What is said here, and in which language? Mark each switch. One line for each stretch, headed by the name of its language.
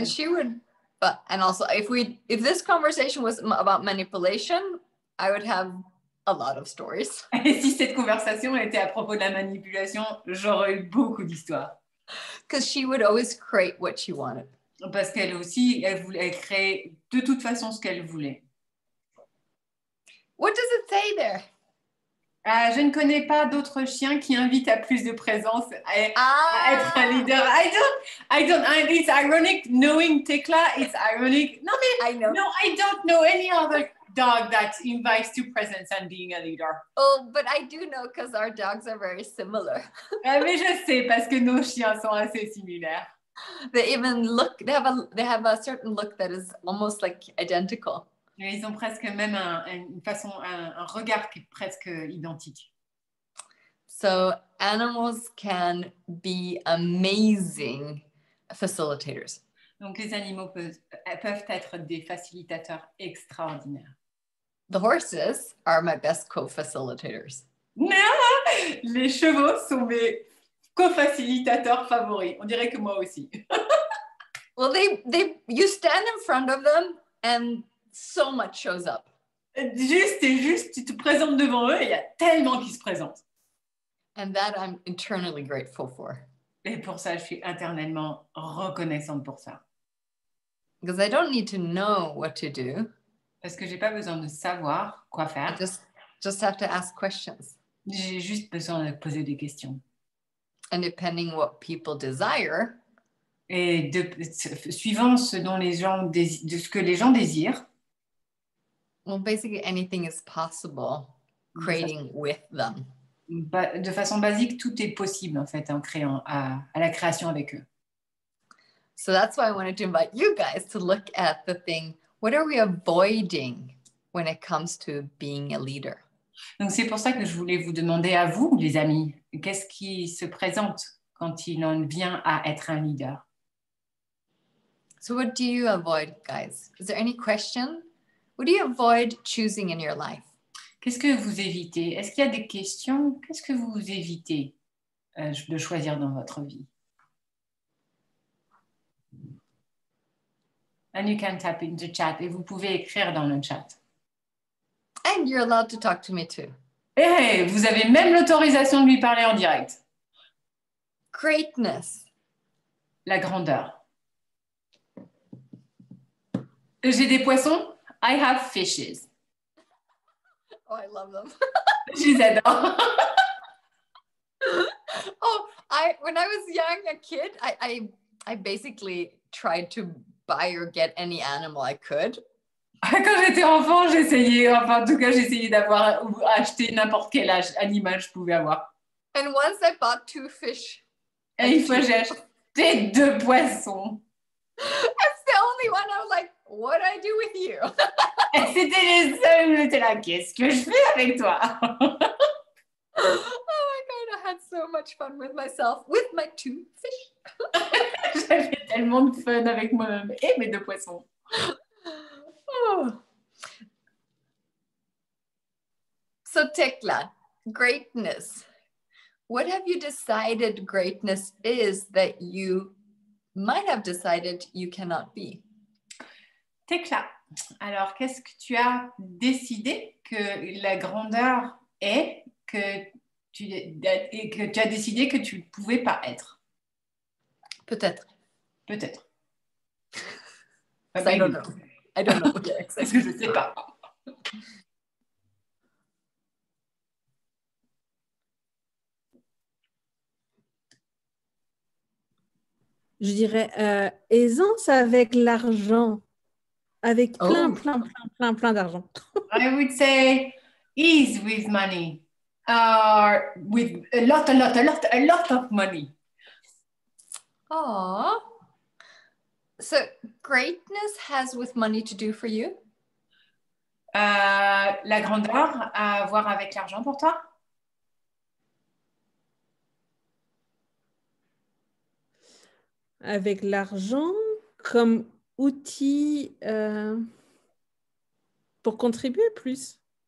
English: And she would, and also if this conversation was about manipulation, I would have a lot of stories.
French: Et si cette conversation était à propos de la manipulation, j'aurais eu beaucoup d'histoires.
English: Because she would always create what she wanted.
French: Parce qu'elle aussi, elle voulait créer de toute façon ce qu'elle voulait.
English: What does it say there?
French: Je ne connais pas d'autres chiens qui invitent à plus de présence, à être un leader.
English: It's ironic knowing Tekla. It's ironic. No, I know. No, I don't know any other dog that invites to presence and being a leader. Oh, but I do know because our dogs are very similar.
French: Mais je sais parce que nos chiens sont assez similaires.
English: They even look. They have a certain look that is almost like identical.
French: Ils ont presque même une façon, un regard qui est presque identique.
English: So animals can be amazing facilitators.
French: Donc les animaux peuvent être des facilitateurs extraordinaires.
English: The horses are my best co-facilitators.
French: Les chevaux sont mes co-facilitateurs favoris. On dirait que moi aussi.
English: Well, you stand in front of them and so much shows up.
French: Juste, tu te présentes devant eux et il y a tellement qui se présentent.
English: And that I'm eternally grateful for.
French: Et pour ça, je suis éternellement reconnaissante pour ça.
English: Because I don't need to know what to do.
French: Parce que j'ai pas besoin de savoir quoi faire.
English: I just have to ask questions.
French: J'ai juste besoin de poser des questions.
English: And depending what people desire.
French: Et suivant ce que les gens désirent.
English: Well, basically anything is possible creating with them.
French: De façon basique, tout est possible en fait en créant à la création avec eux.
English: So that's why I wanted to invite you guys to look at the thing. What are we avoiding when it comes to being a leader?
French: Donc c'est pour ça que je voulais vous demander à vous, les amis, qu'est-ce qui se présente quand il en vient à être un leader?
English: So what do you avoid, guys? Is there any question? What do you avoid choosing in your life?
French: Qu'est-ce que vous évitez? Est-ce qu'il y a des questions? Qu'est-ce que vous évitez de choisir dans votre vie?
English: And you can type in the chat.
French: Et vous pouvez écrire dans le chat.
English: And you're allowed to talk to me too.
French: Et vous avez même l'autorisation de lui parler en direct.
English: Greatness.
French: La grandeur. J'ai des poissons.
English: I have fishes. Oh, I love them.
French: Je les adore.
English: When I was young, a kid, I basically tried to buy or get any animal I could.
French: Quand j'étais enfant, j'essayais d'avoir ou acheter n'importe quel animal je pouvais avoir.
English: And once I bought 2 fish.
French: Et une fois, j'ai acheté 2 poissons.
English: That's the only one. I was like, what do I do with you?
French: Et c'était les seuls, j'étais là, qu'est-ce que je fais avec toi?
English: Oh my God, I had so much fun with myself, with my 2 fish.
French: J'avais tellement de fun avec moi-même et mes 2 poissons.
English: Oh. So Tekla, greatness. What have you decided greatness is that you might have decided you cannot be?
French: Tekla, alors qu'est-ce que tu as décidé que la grandeur est que tu as décidé que tu ne pouvais pas être? Peut-être. Peut-être.
English: I don't know. I don't know. Okay,
French: parce que je ne sais pas. Je dirais aisance avec l'argent. Avec plein d'argent.
English: I would say ease with money. Or with a lot of money. Oh. So greatness has with money to do for you?
French: La grandeur à voir avec l'argent pour toi? Avec l'argent comme outil pour contribuer plus.